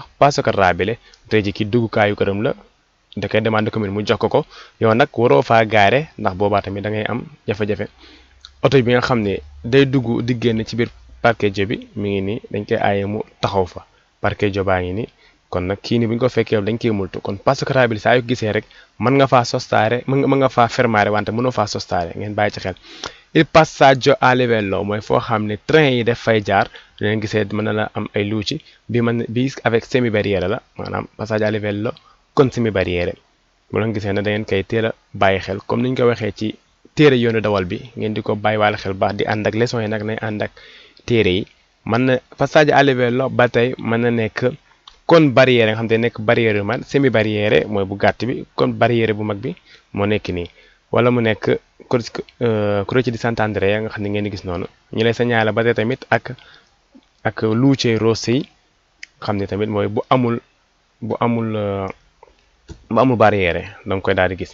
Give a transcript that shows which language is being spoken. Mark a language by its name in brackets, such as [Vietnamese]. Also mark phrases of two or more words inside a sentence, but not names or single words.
[Italian] passaggio rabile [Wolof] tey ji ki duggukaayu këram la da koy demande commune mu jox ko yow nag waroo faa gaare ndax boobaa tamit da ngay am jafe-jafe oto bi nga xam ne day dugg di génn ci biir parcheggio bi mi ngi nii dañ koy aaye mu taxaw fa parcheggio baa ngi nii kon nag kii ni bu ñu ko fekkee dañ koy multu kon [Italian] passaggio rabile [Wolof] saa yu gisee rek mën nga faa sostare mën nga faa fermare wante mënoo faa sostare ngeen bàyyi ci xel [Italian] il passaggio a livello [Wolof] mooy foo xam ne train yi def fay jaar leen gisee mën na la am ay luuci bi [French] avec semi barrière [Wolof] la maanaam [Italian] passaggio a livello con semi barrière [Wolof] bu leen gisee ne da ngeen koy teel a bàyyi xel comme ni ñu ko waxee ci téere yoonu dawal bi ngeen di ko bàyyi waale xel baax di ànd ak leçon yi nag nay ànd ak téere yi mën na [Italian] passaggio a livello [Wolof] ba tey mën na nekk kon barrière nga xam te nekk barrière yu man [French] semi barrière [Wolof] mooy bu gàtt bi kon barrière bu mag bi moo nekk nii wala mu nekk Croce di Sant'Andrea nga xam ne ngeen di gis noonu ñu lay signaler ba tey tamit ak [Italian] Luce Rossi [Wolof] xam ne tamit mooy bu amul barrière da nga koy daal di gis.